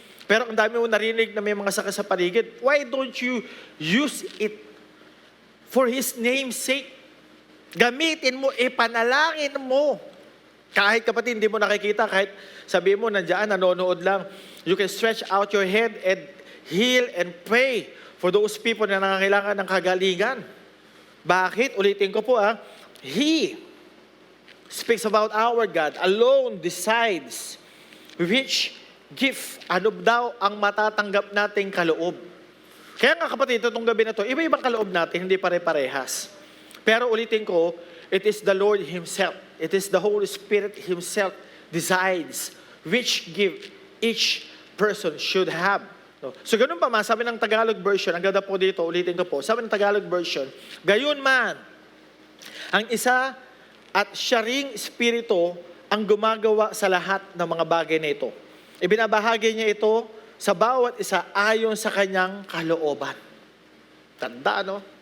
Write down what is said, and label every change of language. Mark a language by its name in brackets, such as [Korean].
[Filipino] Pero ang dami mo narinig na may mga sakit sa paligid. [English] Why don't you use it for His name's sake? [Filipino] Gamitin mo, ipanalangin mo Kahit kapatid, hindi mo nakikita, kahit sabihin mo, nandiyan, nanonood lang, [English] you can stretch out your head and heal and pray for those people [Filipino] na nangangailangan ng kagalingan. Bakit? Ulitin ko po [English] He speaks about our God, alone decides which gift, [Filipino] ano daw ang matatanggap nating kaloob. Kaya nga kapatid, itong gabi na to, iba-ibang kaloob natin, hindi pare-parehas. Pero ulitin ko, [English] it is the Lord Himself. It is the Holy Spirit Himself decides which gift each person should have. No? [Filipino] So ganun pa man, sabi ng Tagalog version, ang ganda po dito, ulitin ko po, sabi ng Tagalog version, gayon man, ang isa at siya ring Espiritu ang gumagawa sa lahat ng mga bagay na ito. Ibinabahagi niya ito sa bawat isa ayon sa kanyang kalooban. Tanda, no?